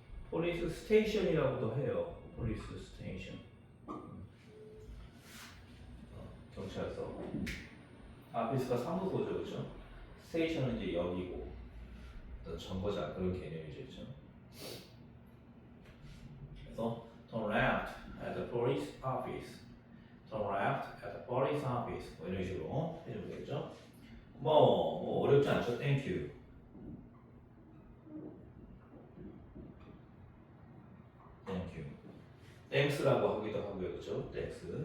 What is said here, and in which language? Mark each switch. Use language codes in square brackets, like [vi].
[ko] police station이라고도 해요. [en] police station. [ko] 경찰서. office가 사무소죠, 그렇죠? station은 이제 역이고 어떤 정거장 그런 개념이죠, 그렇죠? 그래서 [en] turn left at the police office. turn left at the police office. [ko] 뭐 이런 식으로 해주면 되겠죠? 뭐 어렵지 않죠? [en] Thank you. Thank you. [ko] Thanks라고 하기도 하고요, 그렇죠? [en] Thanks.